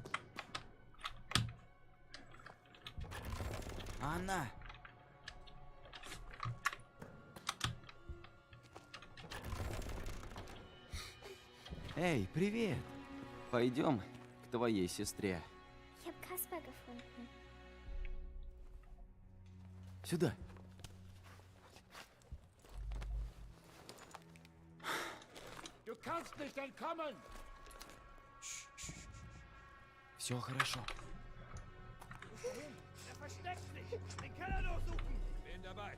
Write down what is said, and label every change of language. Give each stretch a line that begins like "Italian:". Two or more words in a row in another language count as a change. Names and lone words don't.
Russian: Анна! Эй, привет! Пойдем к твоей сестре.
German: Ich habe Kasper gefunden.
Russian: Сюда.
German: Du kannst nicht entkommen!
Russian: Все хорошо.
German: Er versteckt sich! Den Keller durchsuchen! Bin dabei!